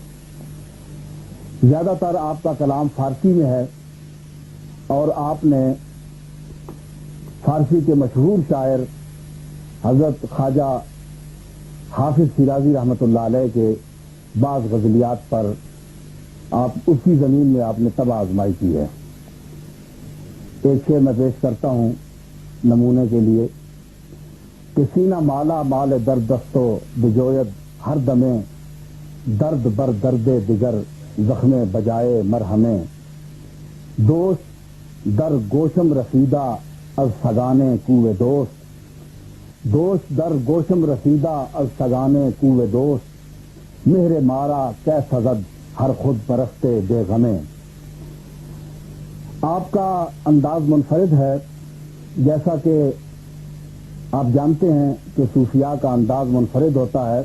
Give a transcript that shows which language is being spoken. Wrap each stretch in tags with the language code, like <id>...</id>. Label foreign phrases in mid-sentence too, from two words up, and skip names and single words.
<ur>زیادہ تر آپ کا کلام فارسی میں ہے اور آپ نے فارسی کے مشہور شاعر حضرت خواجہ حافظ شیرازی رحمۃ اللہ علیہ کے بعض غزلیات پر آپ اسی زمین میں آپ نے طبع آزمائی کی ہے. ایک شعر میں پیش کرتا ہوں نمونے کے لیے کہ</ur> <fa>سینہ مالا مال درد دستو بجوید ہر دمے درد بر درد دگر زخم بجائے مرہمے دوست در گوشم رسیدہ از سگانے کوے دوست در گوشم رسیدہ از سگانے کوے دوست مہر مارا کی سزد ہر خود پرستے بے غمے.</fa> <ur>آپ کا انداز منفرد ہے. جیسا کہ آپ جانتے ہیں کہ صوفیاء کا انداز منفرد ہوتا ہے.</ur>